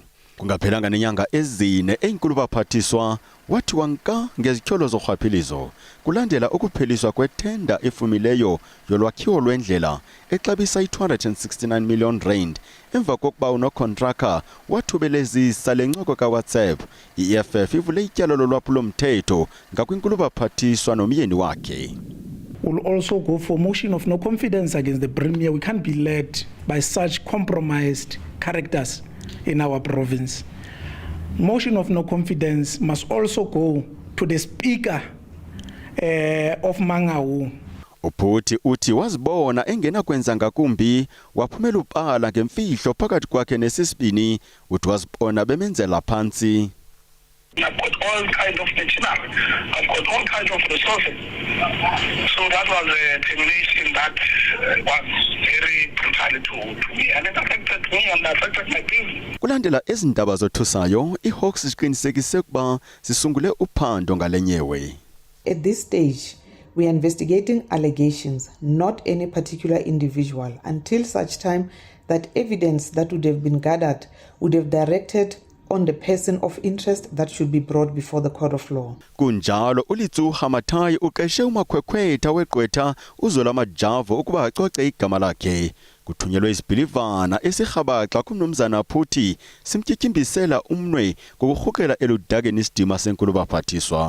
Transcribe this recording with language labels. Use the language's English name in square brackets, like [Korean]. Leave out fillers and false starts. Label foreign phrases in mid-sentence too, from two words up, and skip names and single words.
[Xhosa] Kungaphelanga nenyanga ezine enkulu baphathiswa wathi wanka ngezityholo zorhwaphilizo kulandela ukupheliswa kwethenda efumileyo yolwakhiwo lwendlela exabisa i269 million rand emva kokuba unokontraka wathubelezisa lencoko kaWhatsApp. I-EFF ivule ityala lolwaphulo-mthetho ngakwinkulu baphathiswa nomyeni wakhe. [English] We'll also go for motion of no confidence against the Premier. We can't be led by such compromised characters in our province. Motion of no confidence must also go to the Speaker of Mangaung. [Xhosa] Uphuthi uthi wazibona engena kwenza ngakumbi waphumela upala ngemfihlo phakathi kwakhe nesisibini uthi wazibona bemenzela phansi. [English] I've got all kinds of machinery. I've got all kinds of resources. So that was a termination that was very brutal to me, and it affected me and affected my business. [Xhosa] Kulandela ezindaba zothusayo, iHawks ziqinisekise ukuba sisungule uphando ngalenyewe. [English] At this stage, we are investigating allegations, not any particular individual, until such time that evidence that would have been gathered would have directed on the person of interest that should be brought before the court of law. [Xhosa] Kunjalo uLitsuha Matayi uqeshe umakhwekhwetha weGqwetha uZola Majavo ukuba acoce igama lakhe. Kuthunyelwe isibhilivana esirhabaxa kumnumzana Phuthi simtyityimbisela umnwe ngokurhukela eludakeni isidima senkulu baphathiswa.